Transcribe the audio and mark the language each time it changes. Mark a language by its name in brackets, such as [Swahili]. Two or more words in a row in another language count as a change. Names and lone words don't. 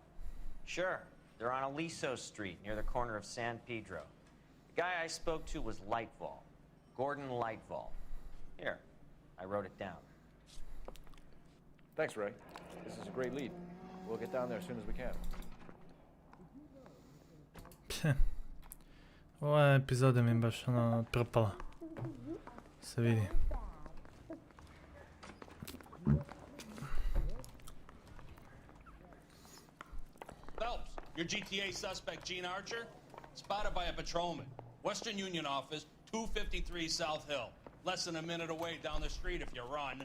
[English] Sure. They're on Aliso Street, near the corner of San Pedro. The guy I spoke to was Lightval, Gordon Lightval. Here, I wrote it down. Thanks, Ray. This is a great lead. We'll get down there as soon as we can. [Croatian] Ova epizoda mi je baš ono propala. Se vidi. [English] Phelps, your GTA suspect, Gene Archer, spotted by a patrolman. Western Union office, 253 South Hill. Less than a minute away down the street if you run.